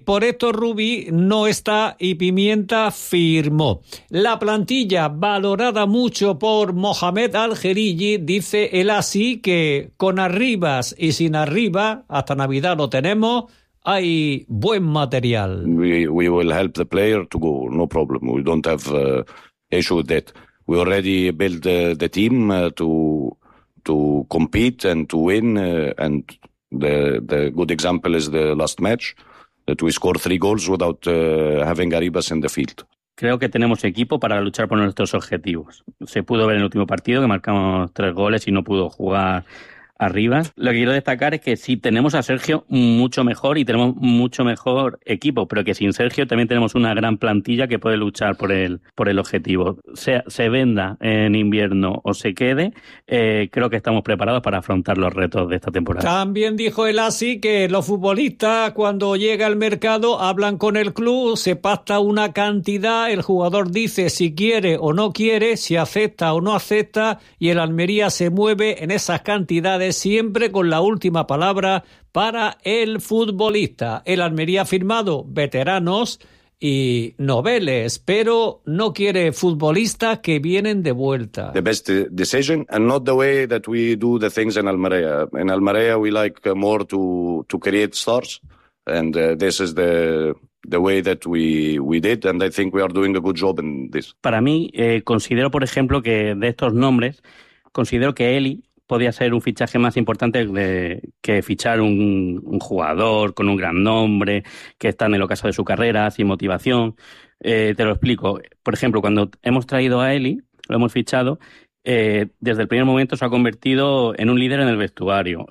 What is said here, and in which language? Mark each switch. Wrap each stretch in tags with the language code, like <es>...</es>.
<es>Por esto Rubi no está y Pimienta firmó. La plantilla valorada mucho por Mohamed Al-Jerigi, dice el Asi, que con Arribas y sin Arribas, hasta Navidad lo tenemos, hay buen material.</es> <en>We will help the player to go, no problem. We don't have issue with that. We already built the team to... to compete and to win. And the good example is the last match that we scored 3 goals without having Arribas in the field.</en> <es>Creo que tenemos equipo para luchar por nuestros objetivos. Se pudo ver en el último partido que marcamos 3 goles y no pudo jugar Arribas. Lo que quiero destacar es que sí tenemos a Sergio mucho mejor y tenemos mucho mejor equipo, pero que sin Sergio también tenemos una gran plantilla que puede luchar por el objetivo. Se venda en invierno o se quede, creo que estamos preparados para afrontar los retos de esta temporada. También dijo el ASI que los futbolistas cuando llega al mercado hablan con el club, se pacta una cantidad, el jugador dice si quiere o no quiere, si acepta o no acepta, y el Almería se mueve en esas cantidades siempre con la última palabra para el futbolista. El Almería ha firmado veteranos y noveles, pero no quiere futbolistas que vienen de vuelta.</es> <en>The best decision and not the way that we do the things in Almería. In Almería we like more to create stars and this is the way that we did and I think we are doing a good job in this.</en> <es>Para mí, considero, por ejemplo, que de estos nombres, considero que Eli podía ser un fichaje más importante que fichar un jugador con un gran nombre, que está en el ocaso de su carrera, sin motivación. Te lo explico. Por ejemplo, cuando hemos traído a Eli, lo hemos fichado, desde el primer momento se ha convertido en un líder en el vestuario.</es>